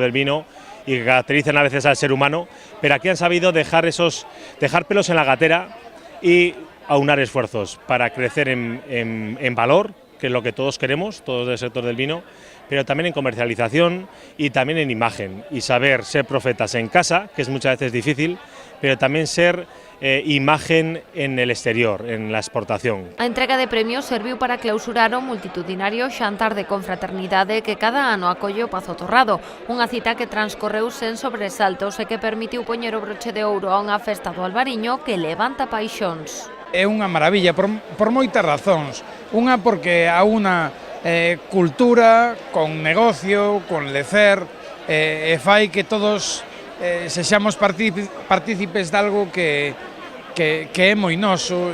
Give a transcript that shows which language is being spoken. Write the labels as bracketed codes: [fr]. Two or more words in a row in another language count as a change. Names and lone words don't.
[es] del vino y que caracterizan a veces al ser humano, pero aquí han sabido dejar pelos en la gatera y aunar esfuerzos para crecer en valor, que es lo que todos queremos, todos del sector del vino, pero también en comercialización y también en imagen, y saber ser profetas en casa, que es muchas veces difícil, pero también ser imagen en el exterior, en la exportación. [gl] A entrega de premios serviu para clausurar o multitudinario xantar de confraternidade que cada ano acolle o Pazo Torrado, unha cita que transcorreu sen sobresaltos e que permitiu poñer o broche de ouro a unha festa do Albariño que levanta paixóns. É unha maravilla por moitas razóns. Unha porque a unha cultura, con negocio, con lecer, e fai que todos sexamos partícipes de algo que é moi noso.